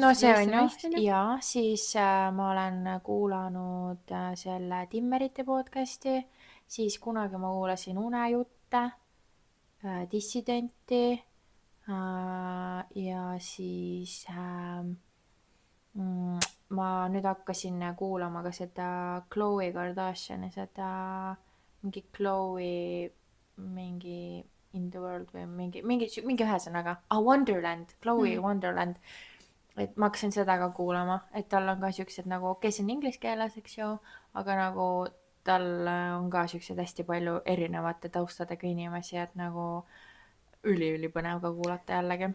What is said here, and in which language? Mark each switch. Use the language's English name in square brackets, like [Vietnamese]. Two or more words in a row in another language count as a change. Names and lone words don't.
[Estonian] no see on ju, ja siis ma olen kuulanud selle Timmerite podcast'i, siis kunagi ma kuulasin unejutte, dissidenti ja siis ma nüüd hakkasin kuulama ka seda Khloe Kardashiani, seda mingi Khloe mingi [English] in the world [Estonian] või mingi ühesõnaga. Wonderland, Chloe Wonderland. Et ma hakkasin seda ka kuulama, et tal on ka siuksed nagu, see on inglise keeles, eks ju, aga nagu tal on ka siuksed hästi palju erinevate taustadega inimesi, et nagu üli-ülipõnev ka kuulata jällegi.